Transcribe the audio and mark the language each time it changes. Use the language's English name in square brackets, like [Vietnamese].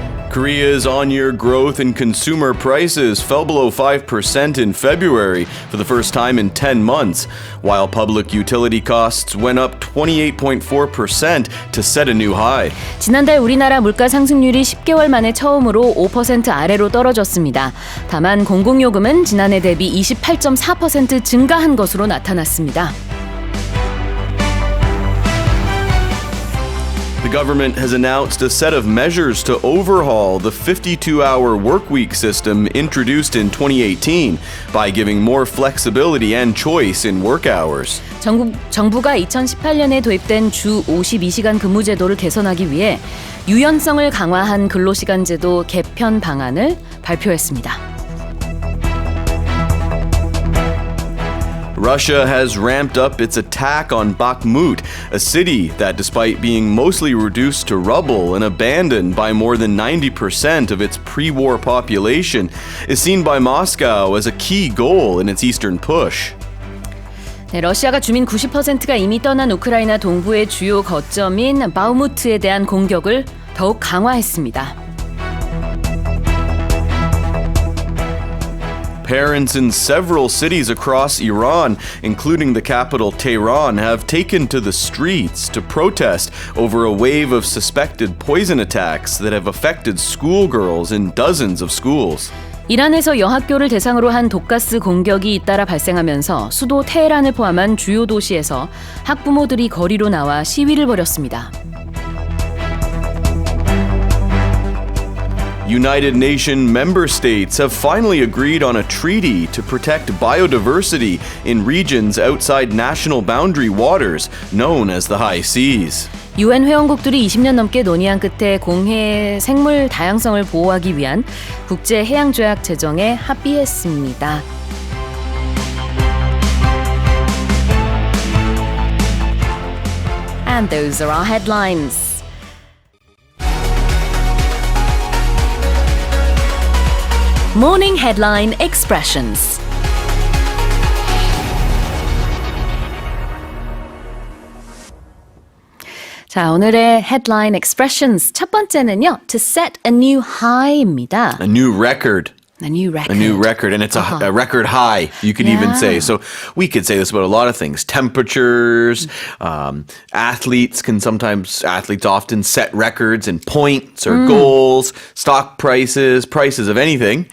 [English] Korea's on-year growth in consumer prices fell below 5% in February for the first time in 10 months, while public utility costs went up 28.4% to set a new high. [Korean] 지난달 우리나라 물가 상승률이 10개월 만에 처음으로 5% 아래로 떨어졌습니다. 다만 공공요금은 지난해 대비 28.4% 증가한 것으로 나타났습니다. [English] The government has announced a set of measures to overhaul the 52-hour workweek system introduced in 2018 by giving more flexibility and choice in work hours. [Korean] 정부가 2018년에 도입된 주 52시간 근무 제도를 개선하기 위해 유연성을 강화한 근로시간 제도 개편 방안을 발표했습니다. [English] Russia has ramped up its attack on Bakhmut, a city that, despite being mostly reduced to rubble and abandoned by more than 90% of its pre-war population, is seen by Moscow as a key goal in its eastern push. [Korean] 네, 러시아가 주민 90%가 이미 떠난 우크라이나 동부의 주요 거점인 바흐무트에 대한 공격을 더욱 강화했습니다. [English] Parents in several cities across Iran, including the capital Tehran, have taken to the streets to protest over a wave of suspected poison attacks that have affected schoolgirls in dozens of schools. [Korean] 이란에서 여학교를 대상으로 한 독가스 공격이 잇따라 발생하면서 수도 테헤란을 포함한 주요 도시에서 학부모들이 거리로 나와 시위를 벌였습니다. [English] United Nations member states have finally agreed on a treaty to protect biodiversity in regions outside national boundary waters, known as the high seas. [Korean] UN 회원국들이 20년 넘게 논의한 끝에 공해 생물 다양성을 보호하기 위한 국제 해양 조약 제정에 합의했습니다. [English] And those are our headlines. Morning Headline Expressions. [Korean] 자, 오늘의 Headline Expressions 첫 번째는요. [English] To set a new high입니다. A new record. A new record. A new record, and it's a record high, you could even say. So we could say this about a lot of things. Temperatures, athletes often set records in points or goals, stock prices, prices of anything.